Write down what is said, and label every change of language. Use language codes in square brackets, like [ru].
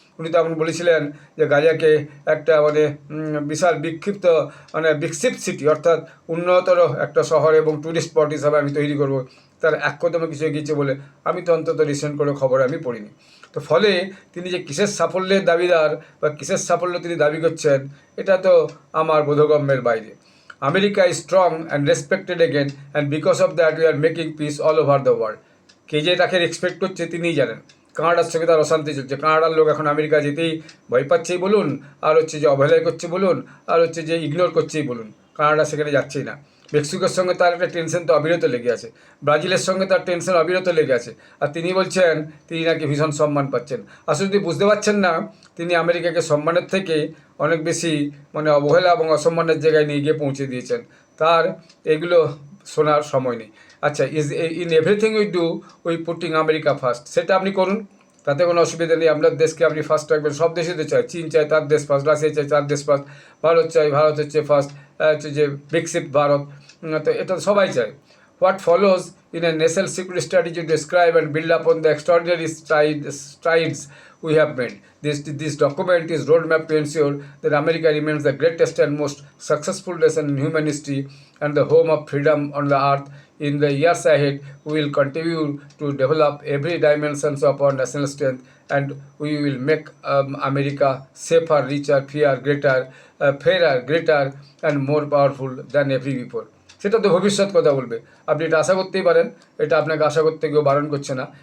[bn] উনি তো আপনি বলেছিলেন যে গাজাকে একটা বিশাল বিকশিত সিটি, অর্থাৎ উন্নতর একটা শহর এবং ট্যুরিস্ট স্পট হিসাবে আমি তৈরি করব। তার এক কদমে কিছু এগিয়েছে বলে আমি তো অন্তত রিসেন্ট কোনো খবর আমি পড়িনি। তো ফলে তিনি যে কিসের সাফল্যের দাবিদার বা কিসের সাফল্য তিনি দাবি করছেন এটা তো আমার বোধগম্যের বাইরে। [en] America is strong and respected again, and because of that we are making peace all over the world. [bn] কে যে তাকে রেসপেক্ট করছে তিনিই জানেন। কানাডার সঙ্গে তার অশান্তি চলছে, কানাডার লোক এখন আমেরিকা যেতেই ভয় পাচ্ছেই বলুন, আর হচ্ছে যে অবহেলায় করছে বলুন, আর হচ্ছে যে ইগনোর করছেই বলুন, কানাডা সেখানে যাচ্ছেই না। মেক্সিকোর সঙ্গে তার একটা টেনশন তো অবিরত লেগে আছে, ব্রাজিলের সঙ্গে তার টেনশন অবিরত লেগে আছে, আর তিনি বলছেন তিনি নাকি ভীষণ সম্মান পাচ্ছেন। আসলে যদি বুঝতে পারছেন না, তিনি আমেরিকাকে সম্মানের থেকে অনেক বেশি অবহেলা এবং অসম্মানের জায়গায় নিয়ে গিয়ে পৌঁছে দিয়েছেন। তার এগুলো শোনার সময় নেই। আচ্ছা, [en] in everything we do we putting America first, [bn] সেটা আপনি করুন, তাতে কোনো অসুবিধা নেই। আপনার দেশকে আপনি ফার্স্ট রাখবেন, সব দেশে তো চায়, চীন চায় তার দেশ ফার্স্ট, রাশিয়া চায় তার দেশ ফার্স্ট, ভারত চায় ভারত হচ্ছে ফার্স্ট, হচ্ছে যে বিকশিত ভারত, তো এটা সবাই চায়। [en] What follows in a national security strategy to describe and build upon the extraordinary strides we have made. This document is roadmap to ensure that America remains the greatest and most successful nation in human history and the home of freedom on the earth. In the years ahead, we will continue to develop every dimension of our national strength and we will make America safer, richer, fairer, greater and more powerful than ever before. [bn] সেটা তো ভবিষ্যৎ কথা বলবে, আপনি এটা আশা করতেই পারেন, এটা আপনাকে আশা করতে কেউ বারণ করছে না।